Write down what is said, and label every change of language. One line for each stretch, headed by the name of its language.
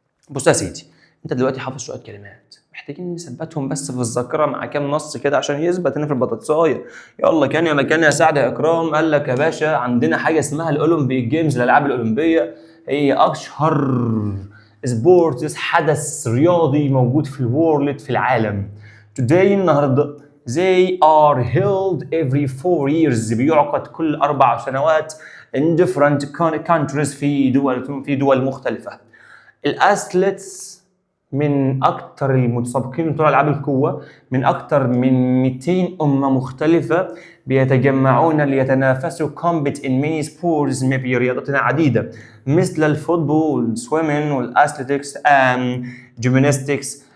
Arabic: بص يا سيدي، انت دلوقتي حافظ شويه كلمات، محتاجين نثبتهم بس في الذاكره مع كام نص كده عشان يثبت هنا في البطاطسايه. يلا كان يا مكان يا سعد يا اكرام. قال لك يا باشا عندنا حاجه اسمها الاولمبيك جيمز، الالعاب الاولمبيه، هي اشهر سبورتس، حدث رياضي موجود في الورلد في العالم.
English: today
Arabic: النهارده
English: they are held every 4 years،
Arabic: بيعقد كل 4 سنوات
English: in different countries،
Arabic: في دول مختلفه. الاثليتس من اكثر المتسابقين بتوع العاب القوه، من اكثر من 200 امه مختلفه بيتجمعون ليتنافسوا
English: compete in many sports،
Arabic: في رياضات عديده مثل الفوتبول، swimming والاثليتكس جيمناستكس.